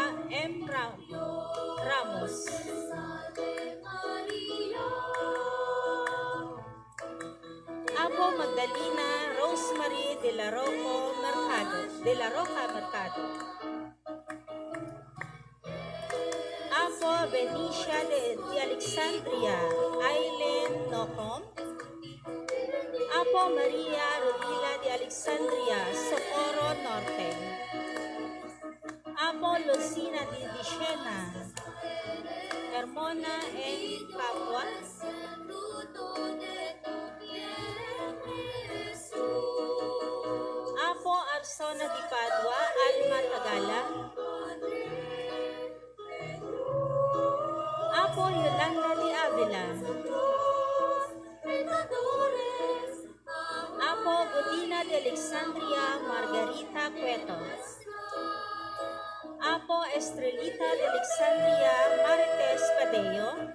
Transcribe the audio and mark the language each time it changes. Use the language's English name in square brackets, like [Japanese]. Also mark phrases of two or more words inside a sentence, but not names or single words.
[Iloko] Ramos, Apo Magdalena Rosemary de la Roca Mercado, Apo Benicia de Alexandria, Aileen Nocom, Apo Maria Rodila de Alexandria, Socorro Norte, Apo Lucina de Dishena, Hermona en Papua, Apo Arsona Di Padua, Alma Tagala, Apo Yolanda Di Avila, Apo Godina de Alexandria, Margarita Cueto, Apo Estrelita de Alexandria, Marites Cadeo,